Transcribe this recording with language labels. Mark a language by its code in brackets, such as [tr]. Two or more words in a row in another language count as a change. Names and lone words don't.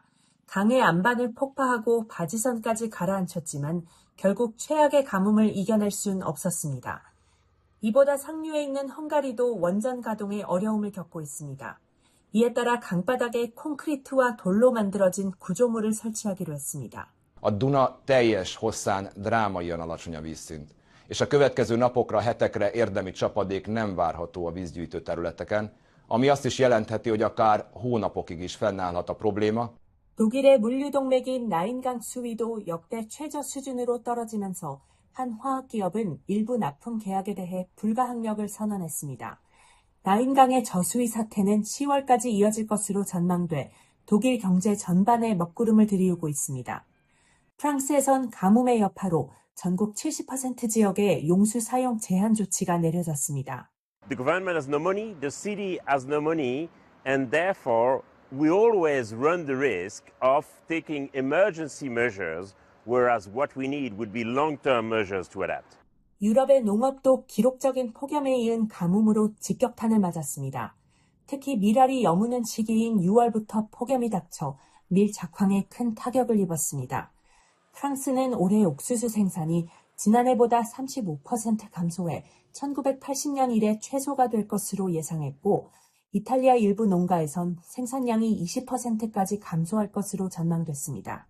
[ko] 강의 안반을 폭파하고 바지선까지 가라앉혔지만 결국 최악의 가뭄을 이겨낼 수는 없었습니다. 이보다 상류에 있는 헝가리도 원전 가동에 어려움을 겪고 있습니다. 이에 따라 강바닥에 콘크리트와 돌로 만들어진 구조물을 설치하기로 했습니다. [hu] A Duna teljes hosszán drámaian alacsony a vízszint, és a következő napokra, hetekre érdemi csapadék nem várható a vízgyűjtő területeken, ami azt is jelentheti, hogy akár hónapokig is fennállhat a probléma. [ko] 독일의 물류동맥인 라인강 수위도 역대 최저 수준으로 떨어지면서 한 화학기업은 일부 납품 계약에 대해 불가항력을 선언했습니다. 라인강의 저수위 사태는 10월까지 이어질 것으로 전망돼 독일 경제 전반에 먹구름을 들이우고 있습니다. 프랑스에선 가뭄의 여파로 전국 70% 지역에 용수 사용 제한 조치가 내려졌습니다. [en] The government has no money, the city has no money, and therefore we always run the risk of taking emergency measures, whereas what we need would be long-term measures to adapt. [ko] 유럽의 농업도 기록적인 폭염에 이은 가뭄으로 직격탄을 맞았습니다. 특히 밀알이 여무는 시기인 6월부터 폭염이 닥쳐 밀 작황에 큰 타격을 입었습니다. 프랑스는 올해 옥수수 생산이 지난해보다 35% 감소해 1980년 이래 최소가 될 것으로 예상했고 이탈리아 일부 농가에선 생산량이 20%까지 감소할 것으로 전망됐습니다.